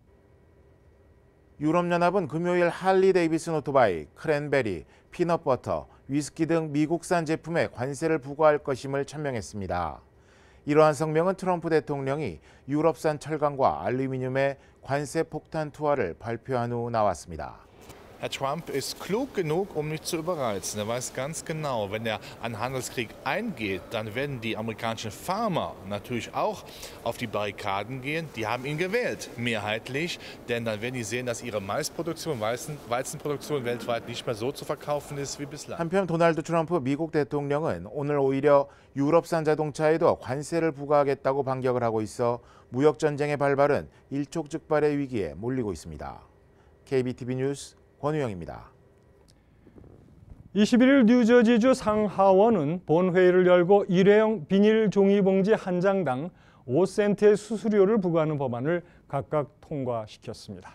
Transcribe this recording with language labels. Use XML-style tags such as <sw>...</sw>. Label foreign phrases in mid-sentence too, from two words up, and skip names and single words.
<ko>유럽연합은 금요일 할리 데이비슨 오토바이, 크랜베리, 피넛버터, 위스키 등 미국산 제품에 관세를 부과할 것임을 천명했습니다. 이러한 성명은 트럼프 대통령이 유럽산 철강과 알루미늄의 관세 폭탄 투하를 발표한 후 나왔습니다.</ko> <de>Herr Trump ist klug genug, nicht zu überreizen. Er weiß ganz genau, wenn er einen Handelskrieg eingeht, dann werden die amerikanischen Farmer natürlich auch auf die Barrikaden gehen. Die haben ihn gewählt, mehrheitlich, denn dann werden die sehen, dass ihre Maisproduktion, Weizenproduktion weltweit nicht mehr so zu verkaufen ist wie bislang.</de> <ko>한편 도널드 트럼프 미국 대통령은 오늘 오히려 유럽산 자동차에도 관세를 부과하겠다고 반격을 하고 있어 무역 전쟁의 발발은 일촉즉발의 위기에 몰리고 있습니다. KBTV 뉴스 권우영입니다. 21일 뉴저지주 상하원은 본회의를 열고 일회용 비닐 종이봉지 한 장당 5센트의 수수료를 부과하는 법안을 각각 통과시켰습니다.</ko>